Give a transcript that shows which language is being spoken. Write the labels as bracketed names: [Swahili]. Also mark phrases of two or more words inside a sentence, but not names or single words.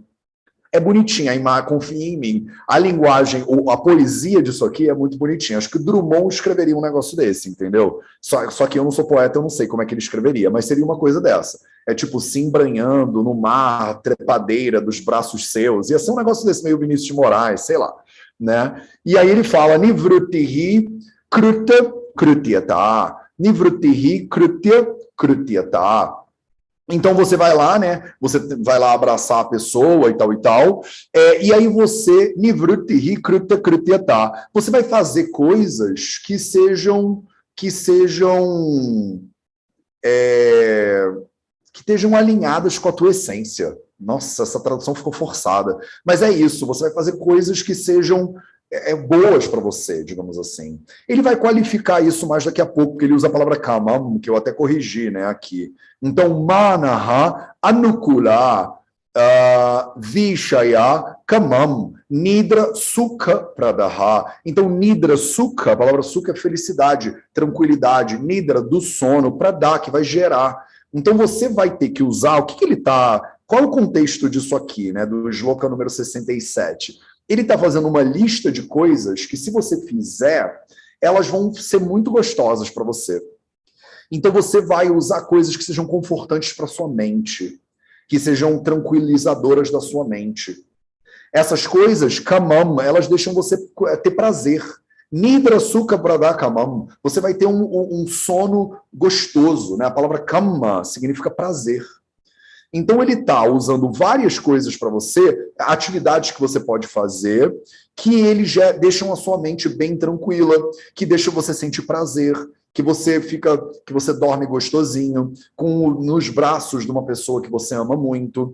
[Portuguese] É bonitinha, confia em mim. A linguagem, a poesia disso aqui é muito bonitinha. Acho que o Drummond escreveria um negócio desse, entendeu? Só que eu não sou poeta, eu não sei como é que ele escreveria, mas seria uma coisa dessa. É tipo se embranhando no mar, trepadeira dos braços seus. Ia ser um negócio desse meio Vinícius de Moraes, sei lá. Né? E aí ele fala, [Sanskrit] निवृत्तिः कृत्य कृत्यता. निवृत्तिः कृत्य कृत्यता. [Portuguese] Então você vai lá, né? Você vai lá abraçar a pessoa e tal. E aí você, [Sanskrit] निवृत्तिः कृत्य कृत्यता, [Portuguese] você vai fazer coisas que sejam que estejam alinhadas com a tua essência. Nossa, essa tradução ficou forçada. Mas é isso, você vai fazer coisas que sejam boas para você, digamos assim. Ele vai qualificar isso mais daqui a pouco, porque ele usa a palavra kamam, que eu até corrigi, né, aqui. Então, [Sanskrit] मनः अनुकूल विषय कामं निद्रा सुख प्रदः. Então, निद्रा सुख, [Portuguese] a palavra sukha é felicidade, tranquilidade, nidra do sono, pradha, que vai gerar. Então, você vai ter que usar, o que ele está... Qual é o contexto disso aqui, né, do shloka número 67? Ele está fazendo uma lista de coisas que, se você fizer, elas vão ser muito gostosas para você. Então, você vai usar coisas que sejam confortantes para sua mente, que sejam tranquilizadoras da sua mente. Essas coisas, kamam, elas deixam você ter prazer. [Sanskrit] निद्रा सुख प्रद कामम्. [Portuguese] Você vai ter um sono gostoso, né? A palavra kama significa prazer. Então, ele está usando várias coisas para você, atividades que você pode fazer, que ele já deixam a sua mente bem tranquila, que deixam você sentir prazer, que você dorme gostosinho, nos braços de uma pessoa que você ama muito.